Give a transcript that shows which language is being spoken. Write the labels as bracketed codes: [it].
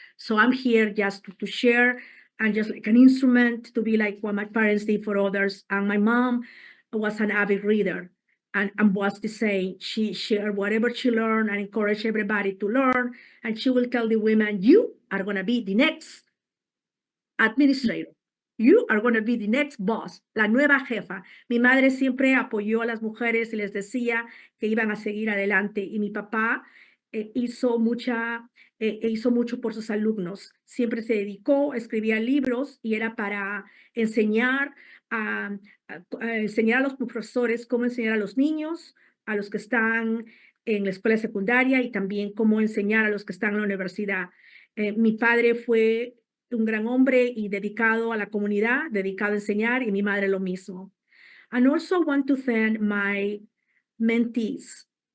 [en] So I'm here just to share, and just like an instrument to be like what my parents did for others. And my mom was an avid reader, and was the same. She shared whatever she learned and encouraged everybody to learn. And she will tell the women, you are going to be the next administrator. You are going to be the next boss, la nueva jefa. [es] Mi madre siempre apoyó a las mujeres y les decía que iban a seguir adelante. Y mi papá hizo mucho por sus alumnos. Siempre se dedicó, escribía libros y era para enseñar a, enseñar a los profesores cómo enseñar a los niños, a los que están en la escuela secundaria, y también cómo enseñar a los que están en la universidad. Mi padre fue un gran hombre y dedicado a la comunidad, dedicado a enseñar, y mi madre lo mismo. [en] And also want to thank my mentees.